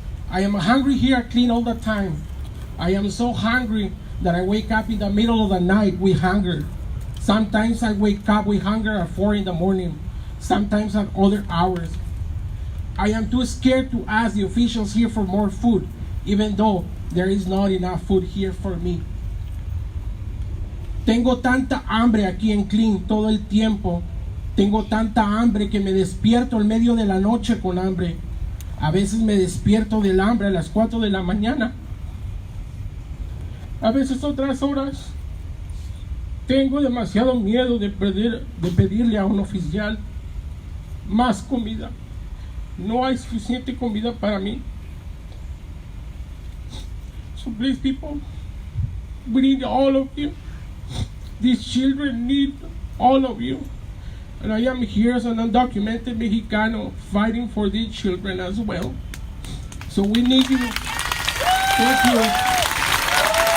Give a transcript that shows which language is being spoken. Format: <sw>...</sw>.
<en>I am hungry here, clean all the time. I am so hungry that I wake up in the middle of the night with hunger. Sometimes I wake up with hunger at 4 in the morning, sometimes at other hours. I am too scared to ask the officials here for more food, even though there is not enough food here for me.</en> <es>Tengo tanta hambre aquí en Clean todo el tiempo. Tengo tanta hambre que me despierto en medio de la noche con hambre. A veces me despierto del hambre a las 4 de la mañana. A veces otras horas tengo demasiado miedo de pedirle a un oficial más comida. No hay suficiente comida para mí.</es> <en>So please, people, we need all of you. These children need all of you. And I am here as an undocumented Mexicano fighting for these children as well. So we need you. Thank you.</en>